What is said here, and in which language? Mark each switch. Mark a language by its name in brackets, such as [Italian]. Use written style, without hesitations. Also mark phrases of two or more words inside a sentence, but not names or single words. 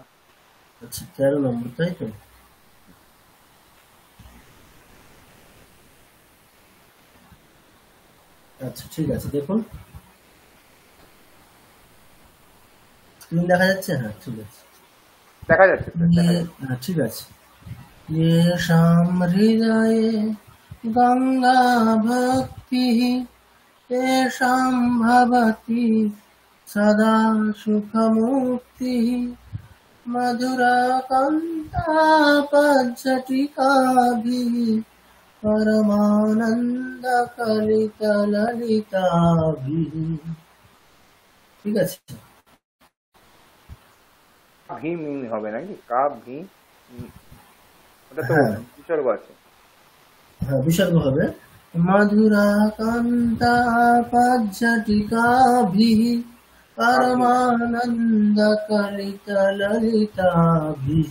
[Bangla] আচ্ছা 13 নম্বর, তাই তো? আচ্ছা ঠিক আছে, দেখুন স্ক্রিন দেখা যাচ্ছে? হ্যাঁ ঠিক আছে, দেখা যাচ্ছে। হ্যাঁ ঠিক আছে। [Sanskrit] येषां हृदये गंगा भक्ति तेषां भवति सदा सुखमुक्ति मधुराकान्तापज्जटिकाभिः परमानन्दकलितललिताभिः। [Bangla] ঠিক আছে, ভি মিন হবে নাকি? কা ভি, ওটা তো বিসর্গ আছে। হ্যাঁ বিসর্গ হবে। [Sanskrit] মধুরাকান্তাপজ্জটিকাভিः পরমানন্দকলিতললিতাভিः।